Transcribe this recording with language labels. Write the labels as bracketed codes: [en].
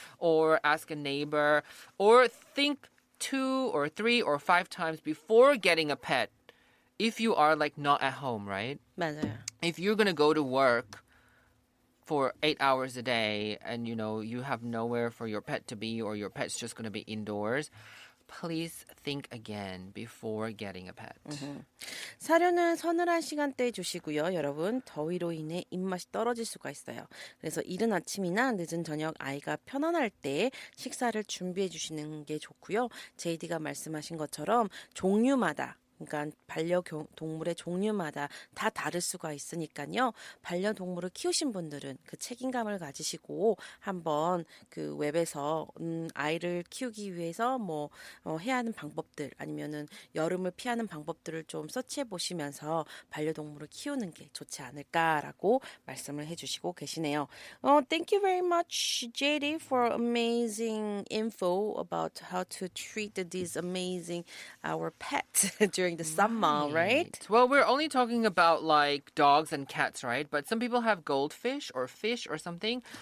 [en] Or ask a neighbor. Or think 2 or 3 or 5 times before getting a pet if you are like not at home, right? [ko] 맞아요. [en] If you're going to go to work for 8 hours a day and you have nowhere for your pet to be or your pet's just going to be indoors, please think again before getting a pet. [ko] 사료는 서늘한 시간대에 주시고요. 여러분, 더위로 인해 입맛이 떨어질 수가 있어요. 그래서 이른 아침이나 늦은 저녁 아이가 편안할 때 식사를 준비해 주시는 게 좋고요. JD가 말씀하신 것처럼 종류마다 그러니까 반려동물의 종류마다 다 다를 수가 있으니까요. 반려동물을 키우신 분들은 그 책임감을 가지시고 한번 그 웹에서 아이를 키우기 위해서 해야 하는 방법들 아니면은 여름을 피하는 방법들을 좀 서치해 보시면서 반려동물을 키우는 게 좋지 않을까라고 말씀을 해주시고 계시네요. [en] Thank you very much, JD, for amazing info about how to treat these amazing our pets during the summer, right? Well, we're only talking about like dogs and cats, right? But some people have goldfish or fish or something.